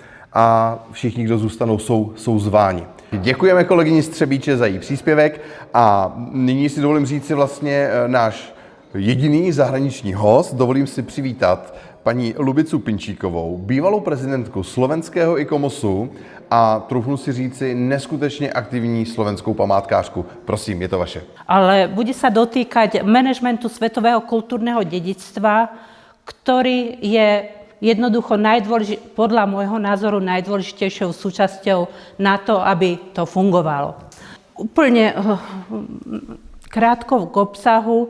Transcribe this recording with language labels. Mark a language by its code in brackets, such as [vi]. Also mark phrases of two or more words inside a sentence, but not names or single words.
[cs] A všichni, kdo zůstanou, jsou zváni. Děkujeme kolegyni Střebíče za její příspěvek a nyní si dovolím říct si vlastně náš jediný zahraniční host. Dovolím si přivítat paní Lubicu Pinčíkovou, bývalou prezidentku slovenského ICOMOSu a troufnu si říci neskutečně aktivní slovenskou památkářku. Prosím, je to vaše. [sk] Ale bude sa dotýkať manažmentu svetového kultúrneho dedičstva, ktorý je jednoducho podľa môjho názoru najdôležitejšou súčasťou na to, aby to fungovalo. Úplne krátko k obsahu.